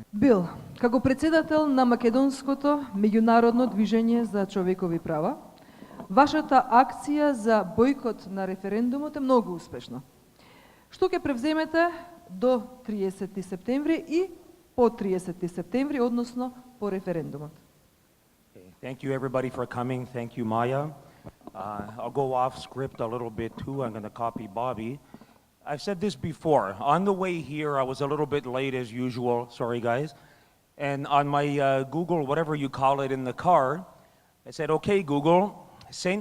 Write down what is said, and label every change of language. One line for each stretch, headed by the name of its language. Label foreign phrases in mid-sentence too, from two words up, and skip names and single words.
Macedonian: Бил, како председател на Македонското меѓународно движење за човекови права, вашата акција за бойкот на референдумот е многу успешна. Што ќе превземете до 30 септември и по 30 септември, односно по референдумот?
English: Thank you everybody for coming. Thank you, Maya. I'll go off script a little bit too. I'm going to copy Bobby. I've said this before. On the way here, I was a little bit late as usual. Sorry, guys. And on my Google, whatever you call it, in the car, I said, okay, Google, St.